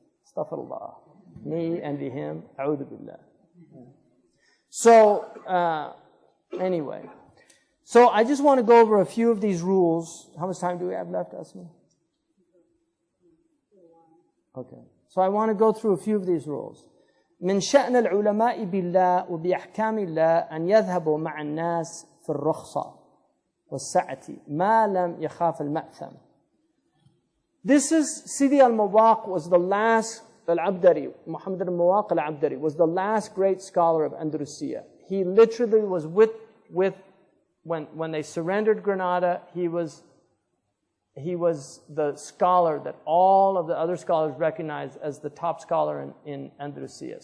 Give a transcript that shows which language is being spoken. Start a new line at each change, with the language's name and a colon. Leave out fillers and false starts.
English: Astaghfirullah. Me envy him. A'udhu billah. So, anyway. So I just want to go over a few of these rules. How much time do we have left, Asma? Okay. So I want to go through a few of these rules.
Arabic: من شأن العلماء بالله وبأحكام الله أن يذهبوا مع الناس في الرخصة والسعة ما لم يخاف المأثم.
English: This is Sidi al-Mawaq was the last, al-Abdari, Muhammad al-Mawaq al-Abdari was the last great scholar of Andalusia. He literally was with when they surrendered Granada, he was the scholar that all of the other scholars recognized as the top scholar in Andalusia.